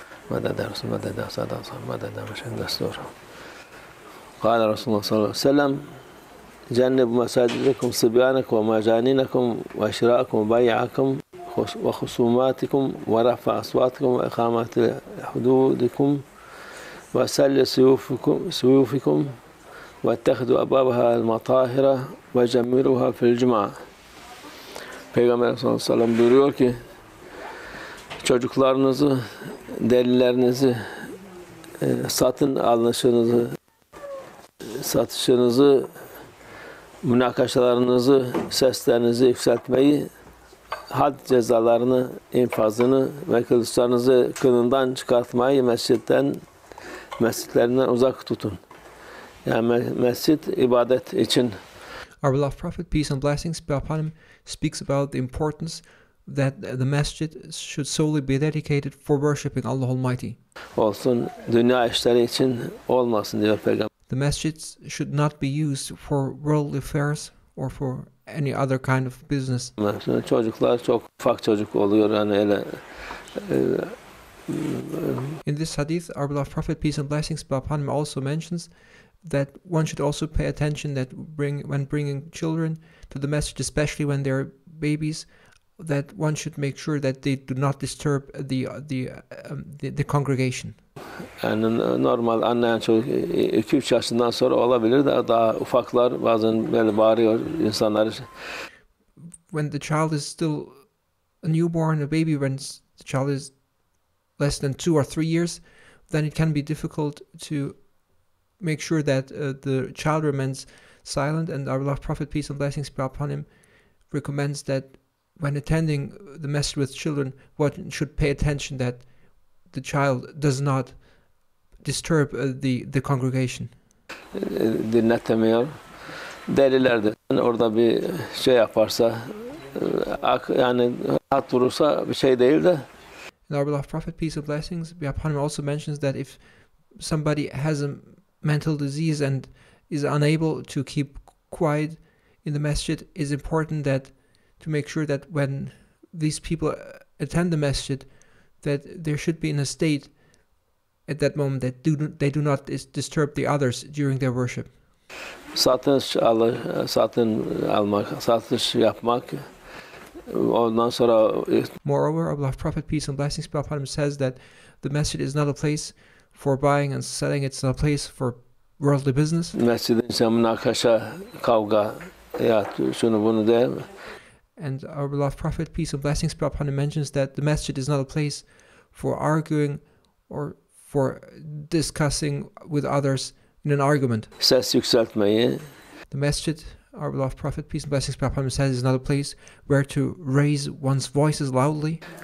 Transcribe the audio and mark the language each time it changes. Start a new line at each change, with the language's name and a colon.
Arabic: مدد رسول مدد سادة مدد مشهد دستور. قال رسول الله صلى الله عليه وسلم: جنبوا مساجدكم صبيانكم ومجانينكم وشراءكم وبيعكم وخصوماتكم ورفع أصواتكم وإقامة حدودكم وسل سيوفكم واتخذوا أبوابها المطاهرة وجمروها في الجمعة.
Turkish: Peygamber sallallahu aleyhi ve sellem buyuruyor ki, çocuklarınızı, delilerinizi, satın alışınızı, satışınızı, münakaşalarınızı, seslerinizi yükseltmeyi, had cezalarını, infazını ve kılıçlarınızı kınından çıkartmayı mescitlerinden uzak tutun. Yani mescid ibadet için.
English: Our beloved Prophet, peace and blessings be upon him, speaks about the importance that the masjid should solely be dedicated for worshipping Allah Almighty.
Turkish: Olsun, dünya işleri için olmasın diyor Peygamber.
English: The masjids should not be used for worldly affairs or for any other kind of business.
Turkish: Çocuklar çok ufak çocuk oluyor yani öyle.
English: In this hadith, our beloved Prophet, peace and blessings be upon him, also mentions that one should also pay attention that when bringing children to the masjid, especially when they're babies, that one should make sure that they do not disturb the congregation.
Turkish: Yani normal anlayan çocuk 2-3 yaşından sonra olabilir de daha ufaklar bazen böyle bağırıyor insanlar.
English: When the child is still a newborn, a baby, when the child is less than 2 or 3 years, then it can be difficult to make sure that the child remains silent. And our beloved Prophet, peace and blessings be upon him, recommends that when attending the masjid with children, one should pay attention that the child does not disturb the congregation.
Turkish: Dinletemiyor. Deliler de orada bir şey yaparsa, yani rahat durursa bir şey değil de.
English: And our beloved Prophet, peace and blessings be upon him, also mentions that if somebody has a mental disease and is unable to keep quiet in the masjid, it's important that to make sure that when these people attend the masjid, that there should be in a state at that moment that they do not disturb the others during their worship.
Turkish: Satış almak, satış yapmak. Ondan sonra.
English: Moreover, our beloved Prophet, peace and blessings be upon him, says that the masjid is not a place for buying and selling. It's not a place for worldly business.
Turkish: Mescidin ise münakaşa, kavga, ya şunu bunu de.
English: And our beloved Prophet, peace and blessings be upon him, mentions that the masjid is not a place for arguing or for discussing with others in an argument.
Turkish: Ses yükseltmeyi.
English: The masjid, our beloved Prophet, peace and blessings be upon him, says is not a place where to raise one's voices loudly.